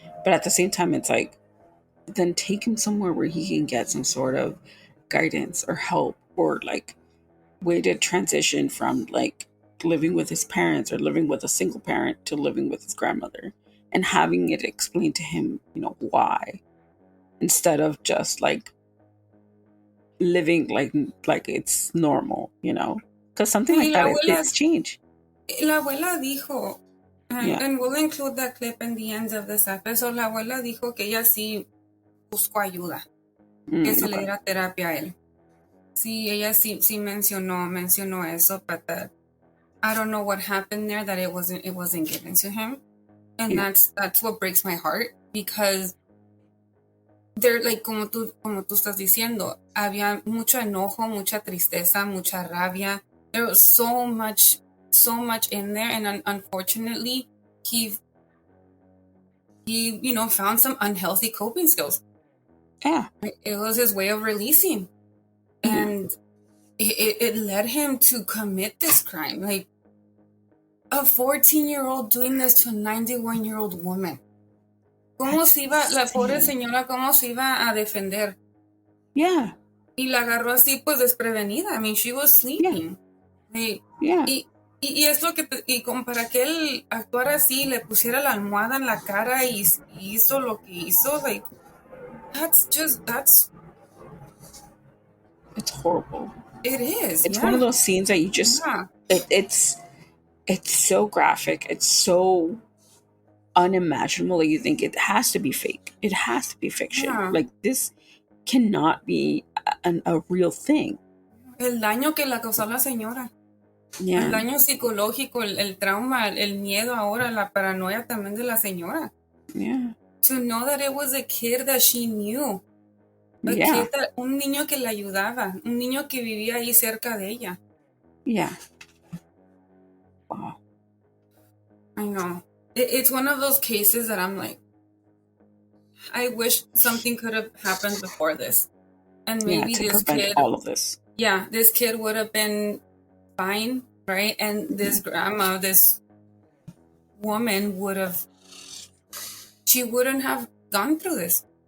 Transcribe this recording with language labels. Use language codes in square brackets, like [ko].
[en] But at the same time, it's like, then take him somewhere where he can get some sort of guidance or help, or like way to transition from like living with his parents or living with a single parent to living with his grandmother, and having it explained to him, why, instead of just like living like it's normal, because something like that, it's change. La abuela dijo, and we'll include that clip in the end of this episode. [es] La abuela dijo que ella sí buscó ayuda, que se le diera terapia a él. [en] Sí, ella sí mencionó eso, but that I don't know what happened there, that it wasn't given to him. [es] And that's what breaks my heart, because they're like, como tú estás diciendo, había mucho enojo, mucha tristeza, mucha rabia. [en] There was so much in there, and unfortunately, he found some unhealthy coping skills. Yeah. It was his way of releasing. And it led him to commit this crime. Like, a 14-year-old doing this to a 91-year-old woman. [es] ¿Cómo se iba, la pobre señora, cómo se iba a defender? [en] Yeah. [es] Y la agarró así, pues, desprevenida. [en] I mean, she was sleeping. Yeah. [es] Y es lo que, y como para que él actuara así, le pusiera la almohada en la cara y hizo lo que hizo, like, that's [en] it's horrible. It is. It's one of those scenes that you just, it's so graphic. It's so unimaginable that you think it has to be fake. It has to be fiction. Yeah. Like, this cannot be a real thing. [es] El daño que le causó la señora. [en] Yeah. [es] El daño psicológico, el trauma, el miedo ahora, la paranoia también de la señora. [en] Yeah. To know that it was a kid that she knew. [es] Kid un niño que la ayudaba. Un niño que vivía ahí cerca de ella. [en] Yeah. Wow. I know. It's one of those cases that I'm like, I wish something could have happened before this. And maybe to this prevent kid, all of this. Yeah, this kid would have been fine, right? And this grandma, this woman she wouldn't have gone through this.